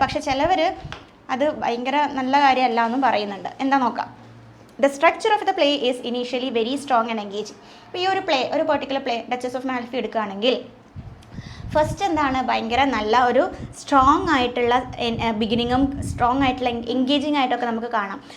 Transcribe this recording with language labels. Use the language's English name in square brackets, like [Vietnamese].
[Malayalam] പക്ഷെ ചിലവർ അത് ഭയങ്കര നല്ല കാര്യമല്ല എന്നും പറയുന്നുണ്ട്. എന്താ നോക്കാം. [English] The structure of the play is initially very strong and engaging. [Malayalam] ഇപ്പോൾ ഈ ഒരു പെർട്ടിക്കുലർ പ്ലേ ഡച്ചസ് ഓഫ് മാൽഫി എടുക്കുകയാണെങ്കിൽ ഫസ്റ്റ് എന്താണ്, ഭയങ്കര നല്ല ഒരു സ്ട്രോങ് ആയിട്ടുള്ള ബിഗിനിങ്ങും സ്ട്രോങ് ആയിട്ടുള്ള എൻഗേജിങ് ആയിട്ടൊക്കെ നമുക്ക് കാണാം.